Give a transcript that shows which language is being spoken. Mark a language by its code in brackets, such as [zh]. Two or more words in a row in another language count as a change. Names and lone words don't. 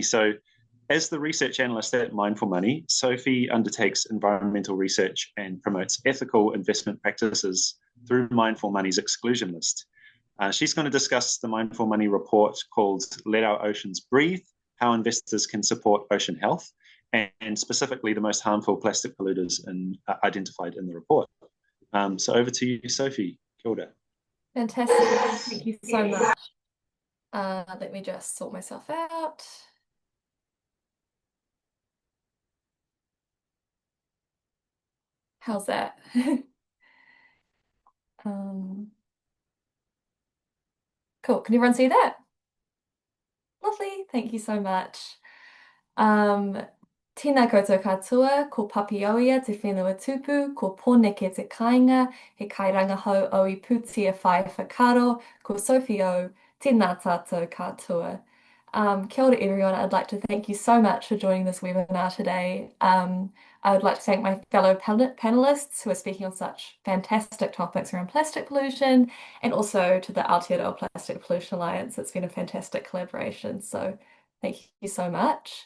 [en] So as the research analyst at Mindful Money, Sophie undertakes environmental research and promotes ethical investment practices through Mindful Money's exclusion list. She's going to discuss the Mindful Money report called Let Our Oceans Breathe, how investors can support ocean health, and specifically the most harmful plastic polluters identified in the report. So over to you, Sophie. [mi] Kia ora. [en] Fantastic. Thank you so much. Let me just sort myself out. How's that? Cool. Can everyone see that? Lovely. Thank you so much. [mi] Tēnā koutou katoa, ko papioia te whenua tupu, ko pōneke te kāinga, he kai rangahau o I putia whai whakaro, ko Sophie O, tēnā tātou katoa. Kia ora [en] everyone, I'd like to thank you so much for joining this webinar today. I would like to thank my fellow panelists who are speaking on such fantastic topics around plastic pollution, and also to the Aotearoa Plastic Pollution Alliance. It's been a fantastic collaboration, so thank you so much.